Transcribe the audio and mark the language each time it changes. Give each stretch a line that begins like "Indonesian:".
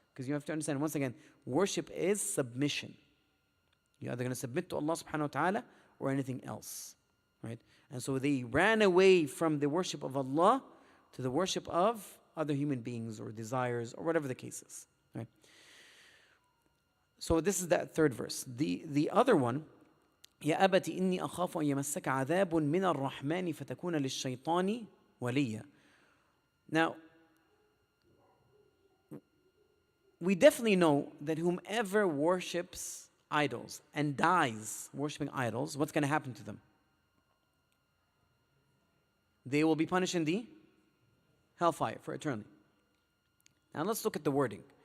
English: Because you have to understand, once again, worship is submission. You're either going to submit to Allah subhanahu wa ta'ala or anything else, right? And so they ran away from the worship of Allah to the worship of other human beings or desires or whatever the case is, right? So this is that third verse. The other one,
Arabic: يا أبت إني أخاف أن يمسك عذاب من الرحمن فتكون للشيطان وليا.
English: Now, we definitely know that whomever worships idols and dies worshiping idols, what's going to happen to them? They will be punished in the hellfire for eternity. Now let's look at the wording.